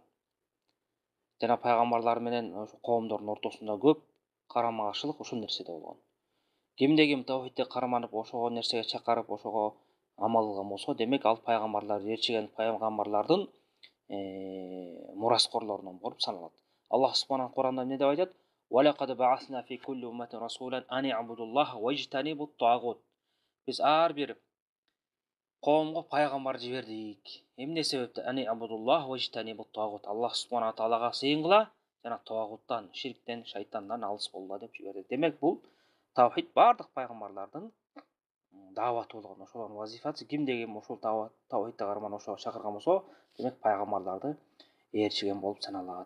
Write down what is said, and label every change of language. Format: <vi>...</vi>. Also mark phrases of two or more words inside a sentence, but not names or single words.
<ky>Жана пайгамбарлар менен ошо коомдордун ортосунда көп карама-каршылык ушул нерседе болгон. Кимде ким тавхидке карманып, ошого нерсеге чакырып, ошого амал кылган болсо, демек ал пайгамбарлар ээрчиген пайгамбарлардын мураскорлорунан болуп саналат.</ky> <ar>الله سبحانه</ar> <ky>Куранда эмне деп айтат?</ky> <ar>"ولقد بعثنا في كل أمة رسولا أن اعبدوا الله واجتنبوا الطاغوت."</ar> <ky>Биз ар бир коомго пайгамбар жибердик.</ky> <ar>Эмне себептен? أن اعبدوا الله واجتنبوا الطاغوت. الله سبحانه وتعالى</ar> <ky>сыйынгыла жана тагуттан, ширктен, шайтандан алыс болгула деп жиберди. Демек бул тавхид бардык пайгамбарлардын дааваты болгон, ошолордун вазифасы. Кимде ким ошол тавхидти карман ошого чакырган болсо, демек пайгамбарларды ээрчиген болуп саналат.</ky>